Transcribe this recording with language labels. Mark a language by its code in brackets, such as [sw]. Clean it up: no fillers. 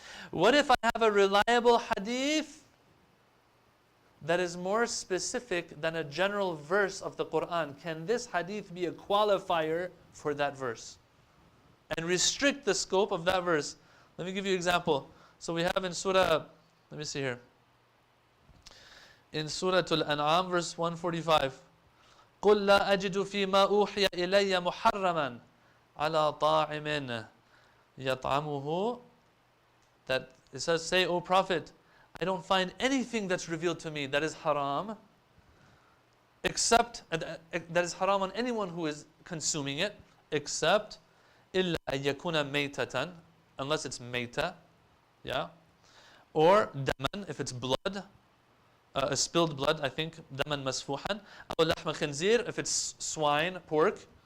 [en] What if I have a reliable hadith that is more specific than a general verse of the Quran? Can this hadith be a qualifier for that verse and restrict the scope of that verse? Let me give you an example. So we have in Surah, let me see here. In Surah Al-An'am, verse 145. [ar] قُلْ لَا أَجِدُ فِي مَا أُوحِيَ إِلَيَّ مُحَرَّمًا عَلَى طَاعِمٍ يَطْعَمُهُ. [en] That it says, say, O Prophet, I don't find anything that's revealed to me that is haram, except that is haram on anyone who is consuming it, except [ar] إِلَّا أَن يَكُونَ مَيْتَةً, [en] unless it's mayta, yeah, or daman, if it's blood, spilled blood, I think, daman masfuhan, [ar] أو لحم خنزير, [en] if it's swine, pork,